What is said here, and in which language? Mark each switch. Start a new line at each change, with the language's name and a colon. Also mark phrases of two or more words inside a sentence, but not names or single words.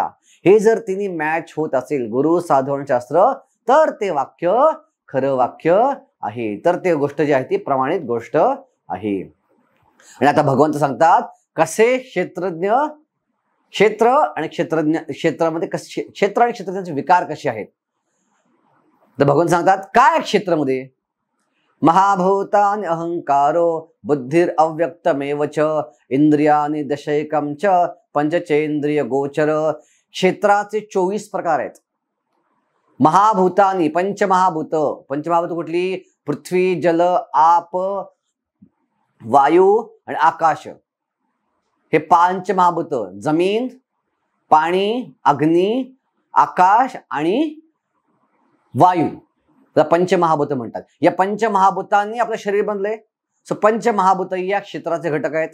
Marathi: हे जर तिन्ही मॅच होत असेल, गुरु, साधू आणि शास्त्र, तर ते वाक्य खरं वाक्य आहे, तर ते गोष्ट जी आहे ती प्रमाणित गोष्ट आहे. आणि आता भगवंत सांगतात कसे क्षेत्रज्ञ, क्षेत्र आणि क्षेत्रज्ञ, क्षेत्रामध्ये कसे क्षेत्र आणि क्षेत्रज्ञाचे विकार कसे आहेत. तर भगवंत सांगतात काय क्षेत्रामध्ये,
Sanskrit: महाभूतानि अहंकारो बुद्धिर अव्यक्तमेव च इंद्रियानि दशैकम च पंचचेंद्रिय गोचर.
Marathi: क्षेत्राचे 24 प्रकार आहेत. महाभूतानी, पंचमहाभूत, पंचमहाभूत कुठली? पृथ्वी, जल, आप, वायू आणि आकाश. हे पंचमहाभूत, जमीन, पाणी, अग्नी, आकाश आणि वायू, पंचमहाभूत म्हणतात. या पंचमहाभूतांनी आपलं शरीर बनलंय. सो पंचमहाभूत या क्षेत्राचे घटक आहेत.